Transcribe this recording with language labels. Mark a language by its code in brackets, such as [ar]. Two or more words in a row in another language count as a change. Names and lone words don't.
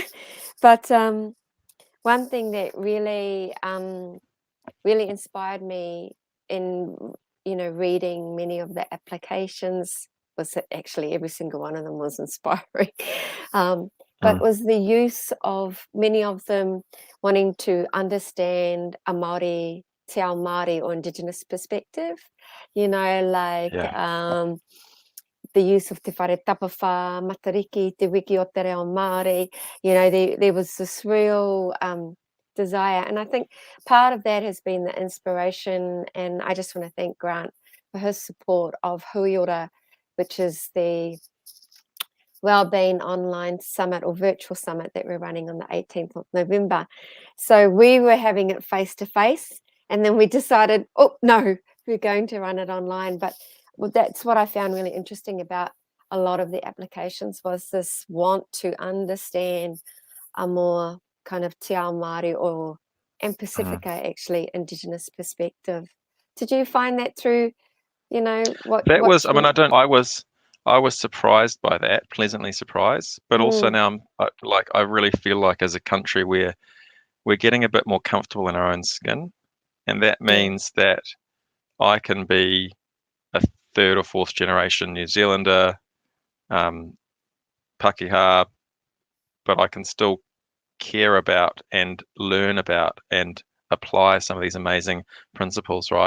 [en] But one thing that really, really inspired me in, reading many of the applications was that actually every single one of them was inspiring. But was the use of many of them wanting to understand a Māori, [mi] te ao Māori [en] or Indigenous perspective, the use of [mi] te whare tapawha, [en] matariki, [mi] te wiki o te reo Māori. [en] There was this real desire. And I think part of that has been the inspiration. And I just want to thank Grant for his support of Huiora, which is the Wellbeing online summit or virtual summit that we're running on the 18th of November. So we were having it face to face, and then we decided, oh no, we're going to run it online. But that's what I found really interesting about a lot of the applications, was this want to understand a more kind of [mi] te ao Māori [en] or and Pacifica, actually, Indigenous perspective. Did you find that through, That was, I mean, I was surprised by that, pleasantly surprised, but also now I really feel like as a country we're getting a bit more comfortable in our own skin, and that means that I can be a third or fourth generation New Zealander, Pakeha, but I can still care about and learn about and apply some of these amazing principles, right?